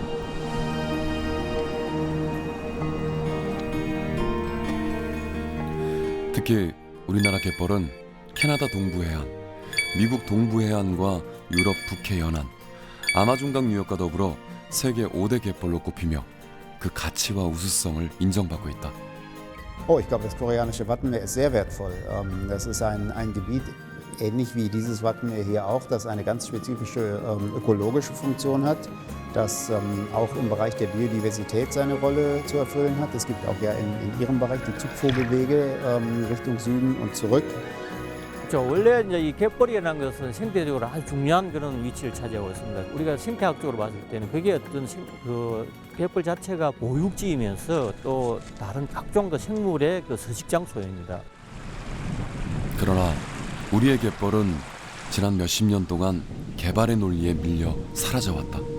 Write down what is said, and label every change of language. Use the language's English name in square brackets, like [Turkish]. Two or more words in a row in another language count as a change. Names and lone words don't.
[Korean] 특히 우리나라 갯벌은 캐나다 동부 해안, 미국 동부 해안과 유럽 북해 연안, 아마존강 유역과 더불어 세계 5대 갯벌로 꼽히며 그 가치와 우수성을 인정받고 있다. [German] Oh, ich glaube, das koreanische Wattenmeer ist sehr wertvoll. Das ist ein Gebiet, ähnlich wie dieses Wattenmeer hier auch, das eine ganz spezifische ökologische Funktion hat, das auch im Bereich der Biodiversität seine Rolle zu erfüllen hat. Es gibt auch ja in Ihrem Bereich die Zugvogelwege Richtung Süden und zurück. [Korean] 원래 이제 이 갯벌이라는 것은 생태적으로 아주 중요한 그런 위치를 차지하고 있습니다. 우리가 생태학적으로 봤을 때는 그게 어떤 그 갯벌 자체가 보육지이면서 또 다른 각종 그 생물의 그 서식 장소입니다. 그러나 우리의 갯벌은 지난 몇십 년 동안 개발의 논리에 밀려 사라져왔다.